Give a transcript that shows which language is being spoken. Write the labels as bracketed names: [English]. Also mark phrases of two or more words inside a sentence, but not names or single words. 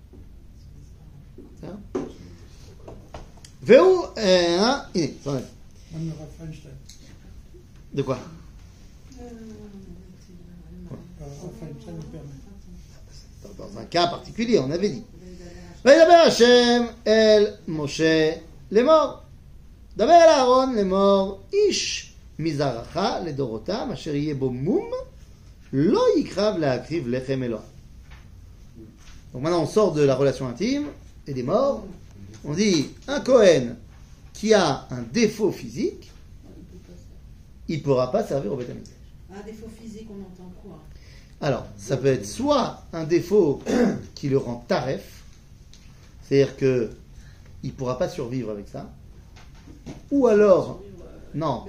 [French] Ça Véou, iné, c'en est. Même le Rav Feinstein. De quoi? Rav Feinstein le permet. Dans un cas particulier, on avait dit. [Hebrew] וידבר השם אל משה לאמור. דבר אל אהרון לאמור, איש מזרעך לדורותם, אשר יהיה בו מום, לא יקרב להקריב לחם אלוהים. [French] Donc maintenant on sort de la relation intime et des morts. On dit un Cohen qui a un défaut physique, il ne pourra pas servir au Beth Amikdash. Un défaut physique, on entend quoi? Alors, ça peut être soit un défaut qui le rend taref, c'est-à-dire qu'il ne pourra pas survivre avec ça, ou alors, non,